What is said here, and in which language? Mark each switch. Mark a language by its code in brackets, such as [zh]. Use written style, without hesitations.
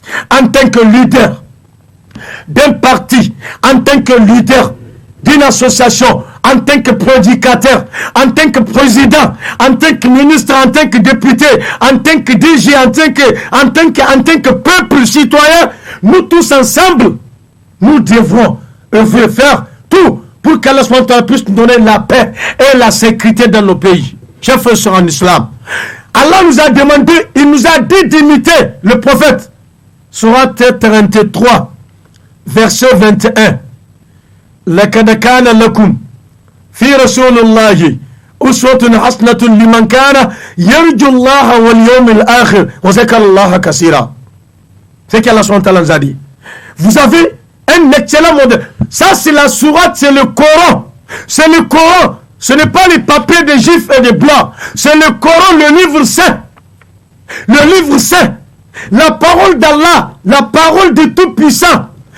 [fr] En tant que leader d'un parti, en tant que leader d'une association, en tant que prédicateur, en tant que président, en tant que ministre, en tant que député, en tant que DG, en tant que peuple citoyen, nous tous ensemble, nous devrons faire tout pour qu'Allah puisse nous donner la paix et la sécurité dans nos pays. Chers frères en islam, Allah nous a demandé, il nous a dit d'imiter le prophète. Surat 33, verset 21. [ar] لَقَدْ كَانَ لَكُمْ في رسول الله أسوة حسنة لمن كان يرجو الله واليوم الآخر وذكر الله كثيرا. [fr] C'est qu'Allah nous a dit. Vous avez un excellent modèle. Ça c'est la sourate, c'est le Coran. C'est le Coran. Ce n'est pas les papiers des juifs et des blancs. C'est le Coran, le livre saint. Le livre saint. La parole d'Allah. La parole du Tout-Puissant.